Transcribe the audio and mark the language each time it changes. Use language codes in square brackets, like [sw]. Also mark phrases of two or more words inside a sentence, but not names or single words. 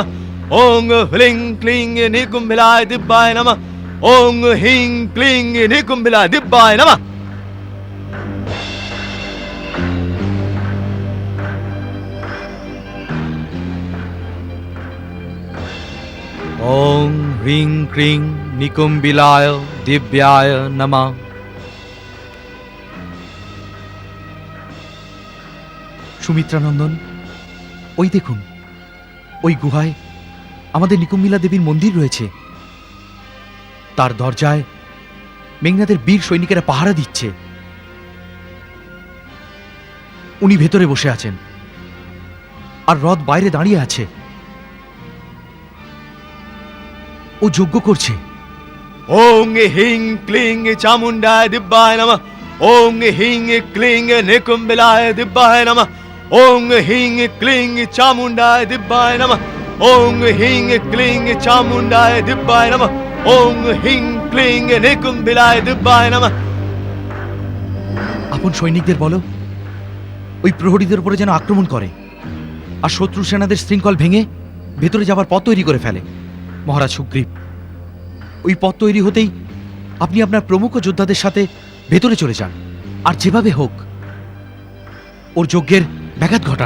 [sa] ॐ फ्लिंग क्लिंग निकुम्बिलाय दिव्याय नमः. ॐ ह्रीं क्लीं निकुम्बिलाय दिव्याय नमः. ॐ ह्रीं क्रीं निकुम्बिलाय दिव्याय नमः। [bn] সুমিত্রানন্দন, ওই দেখুন, ওই গুহায় আমাদের নিকুম্বিলা দেবীর মন্দির রয়েছে। তার দরজায় মেঘনাদের বীর সৈনিকেরা পাহারা দিচ্ছে। উনি ভেতরে বসে আছেন, আর রথ বাইরে দাঁড়িয়ে আছে। ও যজ্ঞ করছে। [sa] ॐ ह्रीं क्लीं चामुण्डाय दिव्याय नमः. ॐ ह्रीं क्लीं निकुम्बिलाय दिव्याय नमः. ॐ ह्रीं क्लीं चामुण्डाय दिव्याय नमः. ॐ ह्रीं क्लीं चामुण्डाय दिव्याय नमः. ॐ ह्रीं क्लीं निकुम्बिलाय दिव्याय नमः. [bn] আপন সৈনিকদের বলো ওই প্রহরীদের উপরে যেন আক্রমণ করে, আর শত্রু সেনাদের শৃঙ্খল ভেঙে ভেতরে যাবার পথ তৈরি করে ফেলে। মহারাজ সুগ্রীব, ওই পথ তৈরি হতেই আপনি আপনার প্রমুখ যোদ্ধাদের সাথে ভেতরে চলে যান, আর যেভাবে হোক ওর যজ্ঞের ব্যাঘাত ঘটান।